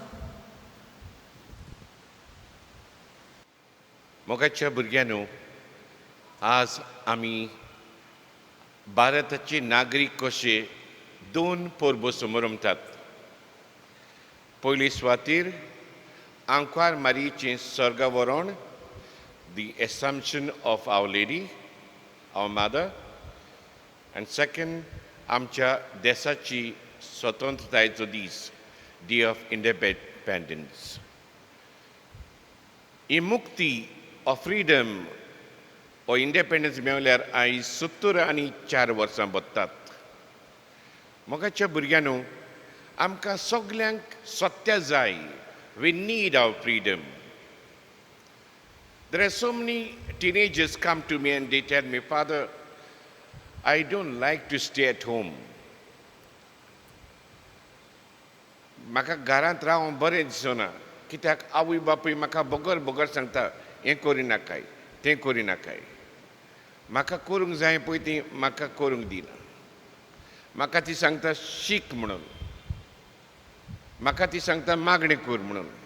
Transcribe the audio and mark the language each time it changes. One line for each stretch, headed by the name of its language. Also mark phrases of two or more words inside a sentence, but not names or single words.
Konkani: मोगाच्या भुरग्यांनो, आज आमी भारताचे नागरीक कशे 2 परबो समोरमतात. पयली सुवातेर आंकवार मारयेचें स्वर्गावरण,
English: the Assumption of Our Lady, our Mother, and second,
Konkani: आमच्या देशाची स्वतंत्रतायेचो दीस,
English: Day of Independence.
Konkani: ही मुक्ती
English: or freedom or independence
Konkani: मेवल्यार आयज 74 वर्सां बत्तात. मोगाच्या भुरग्यांनो, आमकां सगल्यांक सत्य जाय.
English: We need our freedom. There are so many teenagers come to me and they tell me, Father, I don't like to stay at home.
Konkani: म्हाका घरांत रावून बरें दिसना. कित्याक आवय बापूय म्हाका बोगर सांगता, हें करिनाकाय, तें करिनाकाय. म्हाका करूंक जाय पळय तें म्हाका करूंक दिना. म्हाका ती सांगता शीक म्हणून. म्हाका ती सांगता मागणें कर म्हणून.